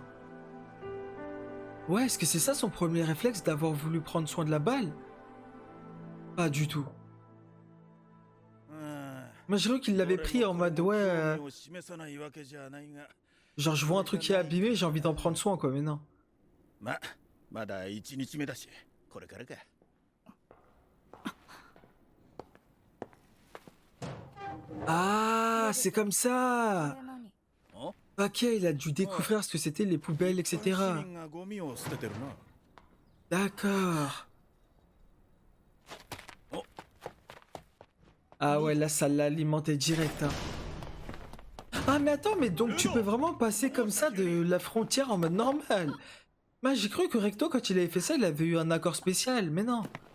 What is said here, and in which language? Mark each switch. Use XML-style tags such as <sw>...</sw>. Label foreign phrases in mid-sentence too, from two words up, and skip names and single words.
<fr>Ouais, est-ce que c'est ça son premier réflexe d'avoir voulu prendre soin de la balle? Pas du tout. Moi, je crois qu'il l'avait pris en mode, ouais... genre, je vois un truc qui est abîmé, j'ai envie d'en prendre soin, quoi, mais non.</fr> <ja>まだ1日目だし、これからか。</ja> <fr>Ah, c'est comme ça.</fr> <ja>お</ja> <fr>Ok, il a dû découvrir ce que c'était les poubelles,</fr> <ja>市</ja> <fr>etc.</fr> <ja>民がゴミを捨ててるな。</ja> <fr>D'accord. Oh. Ah ouais, là, ça l'a alimenté direct. Hein. Ah, mais attends, mais donc tu peux vraiment passer comme ça de la frontière en mode normal. Bah, j'ai cru que Recto, quand il avait fait ça, il avait eu un accord spécial, mais non.</fr>